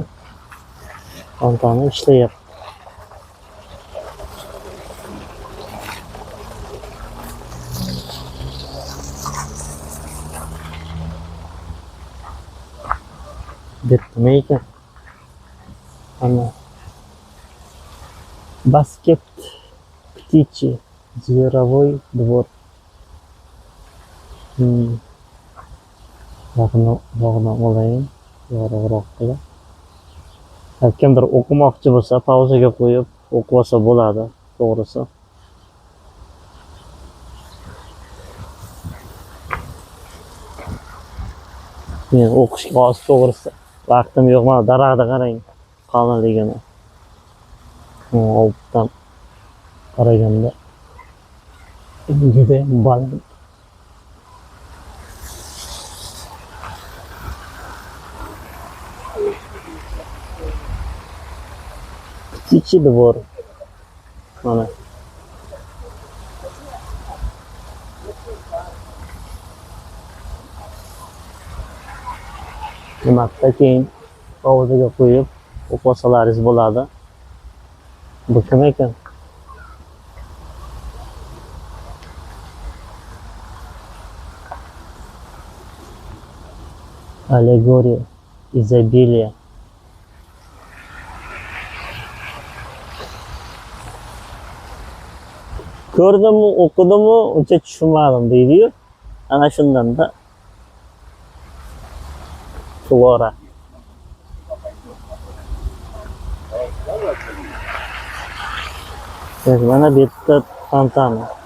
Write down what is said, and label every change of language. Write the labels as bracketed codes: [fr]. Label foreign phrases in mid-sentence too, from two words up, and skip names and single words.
[uz] Fontani ishlayapti. Nima ekan? [ru] Ana basket птичий зверовой двор. [uz] Yog'ni olayim. Yorug'roq qilib. Kimdir o'qimoqchi bo'lsa, pauzaga qo'yib o'qib olsa bo'ladi, to'g'risi. Men o'qishga hozir to'g'risi vaqtim yo'q. Mana daraxtni qarang, qalinligini. Oltdan qaraganda juda baland. [ru] Птичий двор. [uz] Mana. Nimaga keyin pauzaga qo'yib o'qib olsalaringiz bo'ladi. Bu kim ekan? [ru] Аллегория изобилия. [uz] Ko'rdimmi, o'qidimmi, uncha tushunmadim deydi-yu. Ana shundan-da Flora. Mana bu yerda fontana.